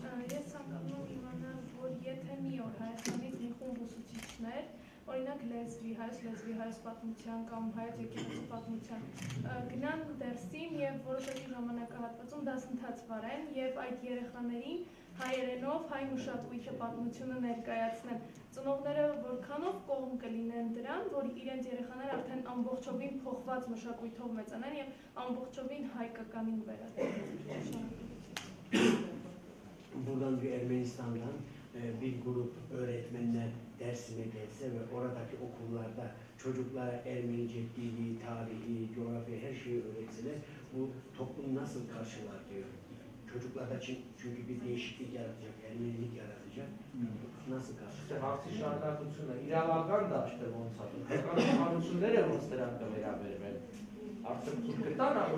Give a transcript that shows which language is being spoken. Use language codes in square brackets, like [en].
[hy] Ես ցանկանում եմ իմանալ, որ եթե մի օր Հայաստանից մի խումբ ուսուցիչներ, օրինակ լեզվի, հայոց պատմության կամ հայոց եկեղեցու պատմության, գնան դերսին եւ որոշակի ժամանակահատվածում դասընթաց վարեն եւ այդ երեխաներին հայերենով հայ մշակույթի պատմությունը ներկայացնեն։ Ծնողները որքանով կողմ կլինեն դրան, որ իրենց երեխաները արդեն ամբողջովին փոխված մշակույթով մեծանան եւ ամբողջովին հայկականին վերադառնան։ [tr] Buradan bir Ermenistan'dan bir grup öğretmenler dersine gelse ve oradaki okullarda çocuklara Ermenice dili, tarihi, coğrafya her şeyi öğretseler bu toplum nasıl karşılar diyor. Çocuklarda çünkü bir değişiklik yaratacak, Ermenilik yaratacak. Nasıl karşılar? [hy] Հարցի շարունակությունը իրավական դաշտը ոնց է։ Հանրությունները ոնց դրան կվերաբերվեն։ Արդյոք թուրքը տան